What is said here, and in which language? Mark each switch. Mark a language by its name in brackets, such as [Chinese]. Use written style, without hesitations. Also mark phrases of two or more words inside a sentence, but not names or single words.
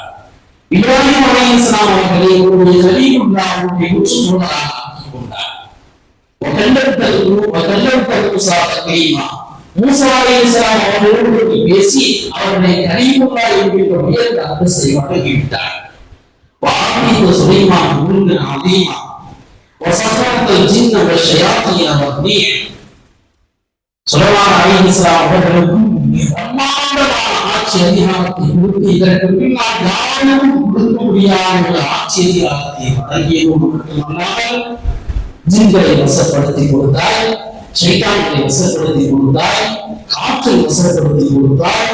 [Tamil] இப்ராஹிம் அலைஹிஸ்ஸலாம் அவர்களை உன்னுடைய கலீஃபுல்லாஹ்வுடைய உற்றுநோக்கராக ஆக்கிக் கொண்டார். மூசா அலைஹிஸ்ஸலாம் அவர்களோடு பேசி அவர்களை கலீஃபுல்லாஹ் என்கின்ற உயர்ந்த அந்தஸ்தை வழங்கிவிட்டார். [Arabic] وآتيت سليمان ملكا عظيما وسخرت الجن والشياطين والريح. [Tamil] சுலைமான் அலைஹிஸ்ஸலாம் அவர்களுக்கு பிரம்மாண்டமான ஆட்சி அதிகாரத்தை கொடுத்து இதற்கு பின்னால் யாரும் கொடுக்க முடியாத ஒரு ஆட்சி அதிகாரத்தை வழங்கியதோடு மட்டுமல்லாமல் ஜின்களை வசப்படுத்தி கொடுத்தாய், ஷைத்தான்களை வசப்படுத்தி கொடுத்தாய், காற்றை வசப்படுத்தி கொடுத்தாய்.